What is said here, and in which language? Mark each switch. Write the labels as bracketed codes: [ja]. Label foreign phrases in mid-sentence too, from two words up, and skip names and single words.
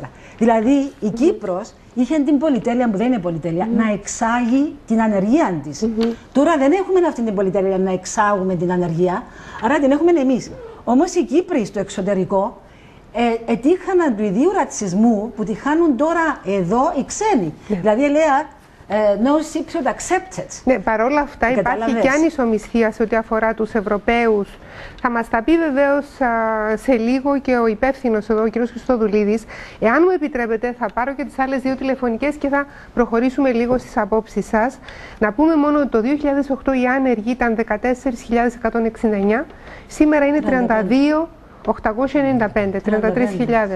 [el] Δηλαδή η Κύπρος είχε την πολυτέλεια, που δεν είναι πολυτέλεια, να εξάγει την ανεργία της. Τώρα δεν έχουμε αυτή την πολυτέλεια να εξάγουμε την ανεργία, άρα την έχουμε εμείς. Όμως οι Κύπροι στο εξωτερικό ετύχαναν του ιδίου ρατσισμού που τη χάνουν τώρα εδώ οι ξένοι. Δηλαδή λέει [en] no secret accepted. [el] Ναι, παρόλα αυτά υπάρχει και ανισομισθία σε ό,τι αφορά τους Ευρωπαίους. Θα μας τα πει βεβαίως σε λίγο και ο υπεύθυνος εδώ, ο κ. Χριστοδουλίδης. Εάν μου επιτρέπετε, θα πάρω και τις άλλες 2 τηλεφωνικές και θα προχωρήσουμε λίγο στις απόψεις σας. Να πούμε μόνο ότι το 2008 οι άνεργοι ήταν 14.169, σήμερα είναι 32.895, 33.000.